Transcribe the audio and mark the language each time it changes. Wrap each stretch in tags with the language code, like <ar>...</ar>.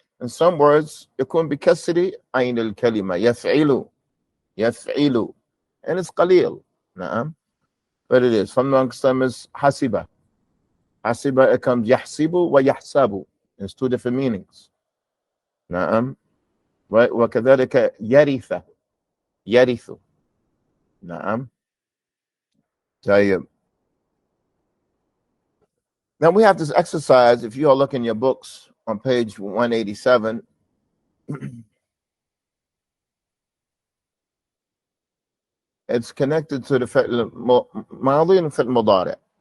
<en>In some words,</en> <ar>يكون بكسر عين الكلمة. يفعل. يفعل.</ar> <en>And it's قليل.</en> <ar>نعم.</ar> <en>But it is. From amongst them is حسب. حسب, it comes يحسب ويحسب. It's two different meanings.</en> <ar>نعم. وكذلك يرث. يرث. نعم. طيب.</ar> <en>Now we have this exercise. If you all look in your books on page 187, it's connected to the فعل الماضي and الفعل المضارع.</en>